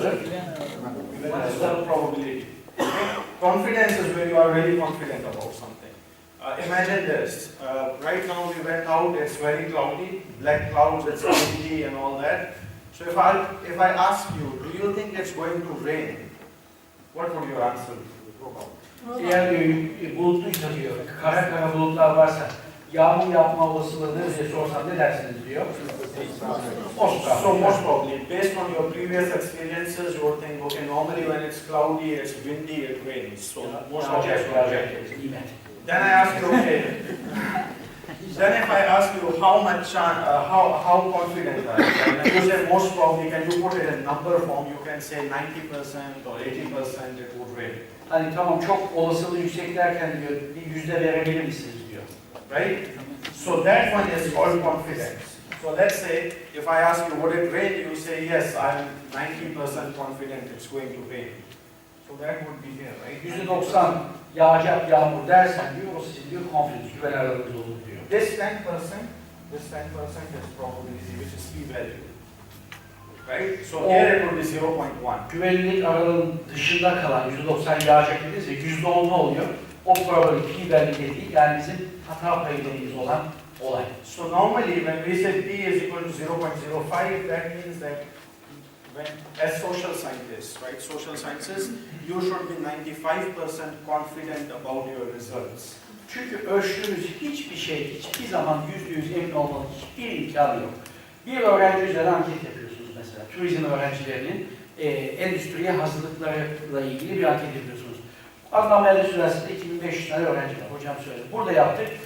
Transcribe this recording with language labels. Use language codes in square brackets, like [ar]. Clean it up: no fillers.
[en] One is called probability. Okay? Confidence is where you are really confident about something. Imagine this. Right now we went out, it's very cloudy, black clouds, it's windy and all that. So if I ask you, do you think it's going to rain? What would your answer be? [tr] Eğer bulutluysa diyor, kara bulutlar varsa yağmur yapma olasılığı ne diye sorsam ne dersiniz diyor. [en] So most probably, based on your previous experiences, you would think, okay, normally when it's cloudy, it's windy, it rains. So most probably. Then I ask you, okay. Then if I ask you how much, how confident are you? And you say most probably, can you put it in number form? You can say 90% or 80% it would rain. [tr] Hani tamam çok olasılığı yüksek derken diyor, bir yüzde verebilir misiniz diyor. [en] Right? So that one is called confidence. So let's say if I ask you would it rain, you say yes, I'm 90% confident it's going to rain. So that would be here, right? [tr] %90 yağacak yağmur dersen diyor, o sizin diyor confidence, güven aralığınız olur diyor. [en] This 10% is probability, which is p-value. Right? So here it would be 0.1. [tr] Güvenlik aralığının dışında kalan %90 yağacak dediyse %10 ne oluyor? O probability value dediği yani bizim hata payı dediğimiz olan olay. [en] So normally when we say p is equal to 0.05, that means that when as social scientists, right, social sciences, you should be 95% confident about your results. [tr] Çünkü ölçtüğümüz hiçbir şey, hiçbir zaman %100 emin olmanın hiçbir imkanı yok. Bir öğrenci üzerine anket yapıyorsunuz mesela. Turizm öğrencilerinin endüstriye hazırlıklarıyla ilgili bir anket yapıyorsunuz. Adnan Menderes Üniversitesi'nde 2500 tane öğrenci var. Hocam söyledi. Burada yaptık.